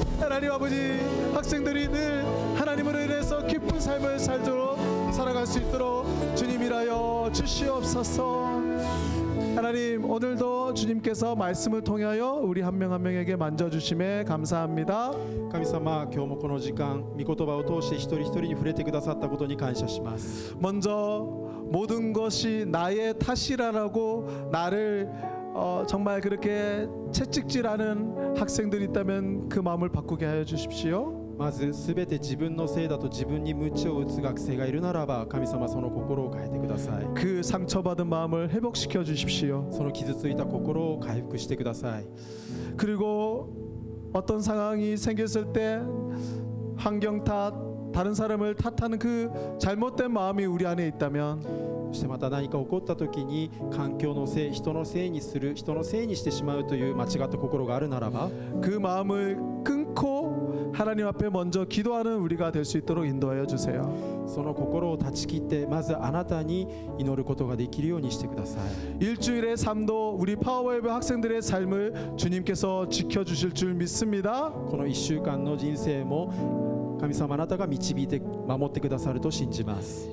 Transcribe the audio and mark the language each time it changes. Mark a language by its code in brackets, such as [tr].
[ko] 하나님 아버지 학생들이 늘 하나님으로 인해서 기쁜 삶을 살도록 살아갈 수 있도록 주님이라여 주시옵소서. 하나님 오늘도 주님께서 말씀을 통하여 우리 한 명 한 명에게 만져주심에 감사합니다. [ja] 神様、今日もこの時間御言葉を通して一人一人に触れてくださったことに感謝します。 [ko] 먼저 모든 것이 나의 탓이라고 나를 정말 그렇게 채찍질하는 학생들이 있다면 그 마음을 바꾸게 하여 주십시오. [ja] まず全て自分のせいだと自分に鞭を打つ学生がいるならば神様その心を変えてください。 [ko] 그 상처받은 마음을 회복시켜 주십시오. [ja] その傷ついた心を回復してください。 [ko] 그리고 어떤 상황이 생겼을 때 환경 탓, 다른 사람을 탓하는 그 잘못된 마음이 우리 안에 있다면 [ja] そしてまた何か起こった時に環境のせい、人のせいにする、人のせいにしてしまうという間違った心があるならば [ko] 그 마음을 끊고 하나님 앞에 먼저 기도하는 우리가 될 수 있도록 인도하여 주세요. [ja] その心を断ち切ってまずあなたに祈ることができるようにしてください。 [ko] 일주일의 삶도 우리 파워웨이브 학생들의 삶을 주님께서 지켜주실 줄 믿습니다. [ja] この1週間の人生も神様あなたが導いて守ってくださると信じます。